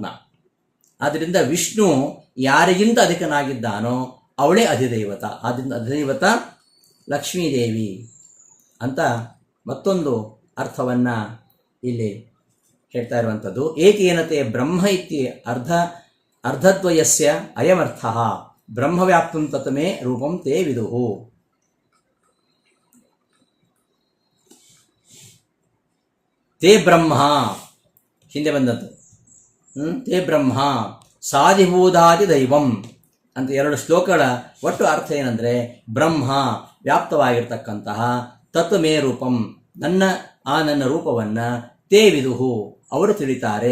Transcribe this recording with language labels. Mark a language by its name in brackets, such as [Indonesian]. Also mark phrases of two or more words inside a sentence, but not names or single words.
[Kannada] ಆದ್ದರಿಂದ ವಿಷ್ಣು ಯಾರಿಗಿಂತ ಅಧಿಕನಾಗಿದ್ದಾನೋ ಅವಳೇ ಅಧಿದೈವತ. ಆದ್ದರಿಂದ ಅಧಿದೈವತ ಲಕ್ಷ್ಮೀದೇವಿ ಅಂತ ಮತ್ತೊಂದು ಅರ್ಥವನ್ನು ಇಲ್ಲಿ ಹೇಳ್ತಾ ಇರುವಂಥದ್ದು. [Sanskrit] ಏಕೇನತೆ ಬ್ರಹ್ಮ ಇತಿ ಅರ್ಧದ್ವಯಸ್ಯ ಅಯಮರ್ಥ ಬ್ರಹ್ಮವ್ಯಾಪ್ತಂ ತತ್ಮೇ ರೂಪಂ ತೇ ವಿದುಹು. ತೇ ಬ್ರಹ್ಮ [Kannada] ಹಿಂದೆ ಬಂದದ್ದು. [Sanskrit] ತೇ ಬ್ರಹ್ಮ ಸಾಧಿಭೂತಾದಿ ದೈವಂ [Kannada] ಅಂತ 2 ಶ್ಲೋಕಗಳ ಒಟ್ಟು ಅರ್ಥ ಏನಂದರೆ ಬ್ರಹ್ಮ ವ್ಯಾಪ್ತವಾಗಿರ್ತಕ್ಕಂತಹ [Sanskrit] ತತ್ವಮೇ ರೂಪಂ, [Kannada] ನನ್ನ ರೂಪವನ್ನು [Sanskrit] ತೇ ವಿದುಹು [Kannada] ಅವರು ತಿಳಿತಾರೆ.